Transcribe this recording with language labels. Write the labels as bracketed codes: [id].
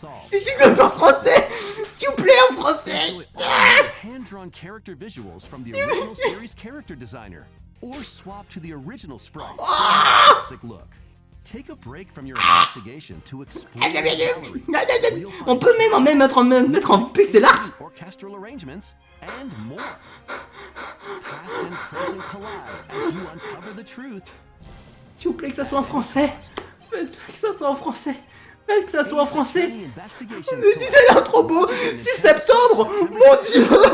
[fr] Dites-le en français! S'il vous plaît, en français! [en] Hand-drawn character visuals from the original series character designer, or swap to the original sprites for a classic look. Take a break from your investigation to explore the gallery. [fr] On peut même mettre en pixel art. [en] Orchestral arrangements and more. Past and present collide as you uncover the truth. [fr] S'il vous plaît, que ça soit en français. Faites que ça soit en français. Faites que ça soit en français. C'est trop beau. 6 septembre. Mon dieu.